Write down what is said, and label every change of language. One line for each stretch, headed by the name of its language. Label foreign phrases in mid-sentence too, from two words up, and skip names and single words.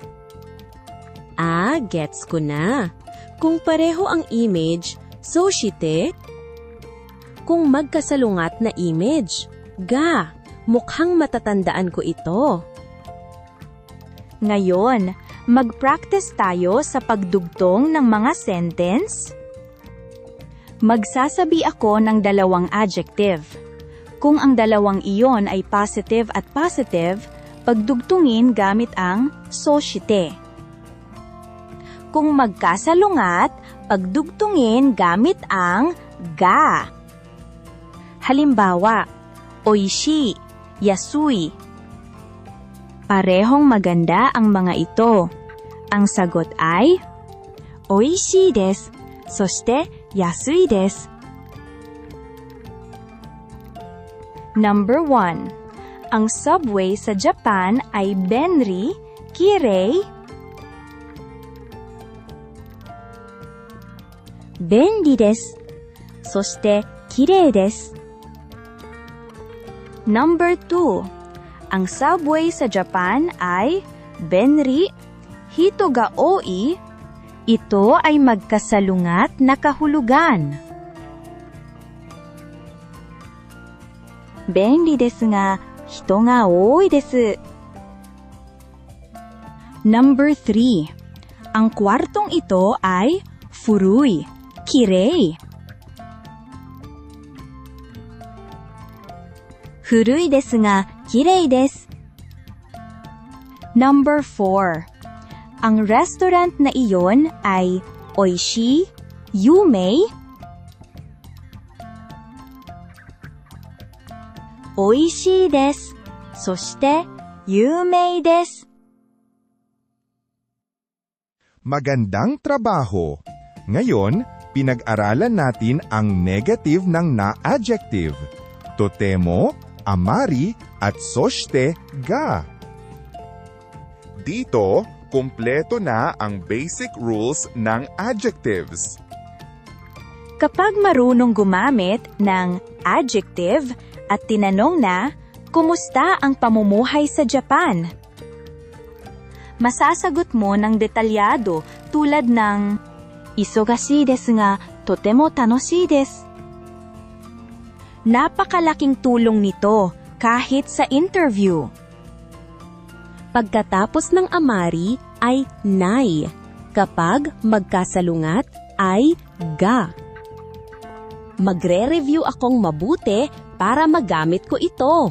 Filipino: Gets ko na. Kung pareho ang image, soshite. Kung magkasalungat na image, ga. Mukhang matatandaan ko ito. Ngayon, mag-practice tayo sa pagdugtong ng mga sentence. Magsasabi ako ng dalawang adjective. Kung ang dalawang iyon ay positive at positive, pagdugtungin gamit ang soshite. Kung magkasalungat, pagdugtungin gamit ang ga. Halimbawa,
Japanese: 美味しい、安い.
Filipino: Parehong maganda ang mga ito. Ang sagot ay
Japanese: 美味しいです、そして安いです.
English: Number 1.
Filipino: Ang subway sa Japan ay
Japanese: 便利、きれい. 便利です、そしてきれいです.
English: Number 2.
Filipino: Ang subway sa Japan ay
Japanese: 便利、人が多い.
Filipino: Ito ay magkasalungat na kahulugan.
Japanese: 便利ですが人が多いです.
English: Number 3.
Filipino: Ang kwartong ito ay
Japanese: 古い、きれい. 古いですがきれいです.
English: Number 4.
Filipino: Ang restaurant na iyon ay
Japanese: 美味しい、有名、美味しいです, そして有名です.
Filipino: Magandang trabaho! Ngayon, pinag-aralan natin ang negative ng na-adjective.
Japanese: とても、あまり, at そして が.
Filipino: Dito, kumpleto na ang basic rules ng adjectives. Kapag marunong gumamit ng adjective at tinanong na, kumusta ang pamumuhay sa Japan? Masasagot mo ng detalyado tulad ng,
Japanese: 忙しいですがとても楽しいです.
Filipino: Napakalaking tulong nito kahit sa interview. Pagkatapos ng amari ay nai. Kapag magkasalungat ay ga. Magre-review akong mabuti para magamit ko ito.